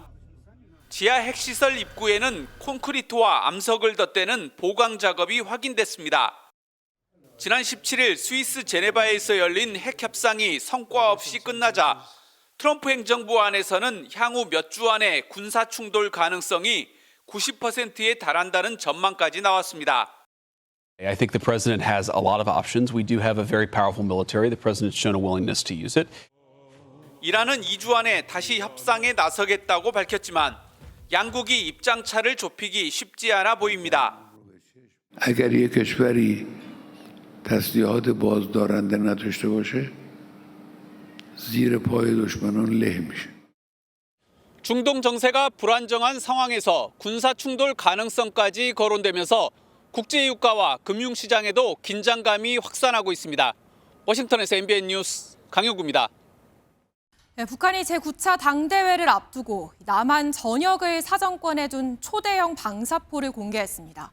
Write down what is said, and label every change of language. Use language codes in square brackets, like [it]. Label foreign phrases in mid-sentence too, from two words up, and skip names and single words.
[ko] 지하 핵시설 입구에는 콘크리트와 암석을 덧대는 보강 작업이 확인됐습니다. 지난 17일 스위스 제네바에서 열린 핵 협상이 성과 없이 끝나자 트럼프 행정부 안에서는 향후 몇 주 안에 군사 충돌 가능성이 90%에 달한다는 전망까지 나왔습니다. [en] I think the president has a lot of options. We do have a very powerful military. The president's shown a willingness to use it. [ko] 이란은 2주 안에 다시 협상에 나서겠다고 밝혔지만 양국이 입장차를 좁히기 쉽지 않아 보입니다. [fa] اگر یک کشوری تسلیحات بازدارنده نداشته باشه زیر پای دشمنان له میشه. [ko] 중동 정세가 불안정한 상황에서 군사 충돌 가능성까지 거론되면서 국제 유가와 금융 시장에도 긴장감이 확산하고 있습니다. 워싱턴에서 MBN 뉴스 강효구입니다. 북한이 제9차 당대회를 앞두고 남한 전역을 사정권에 둔 초대형 방사포를 공개했습니다.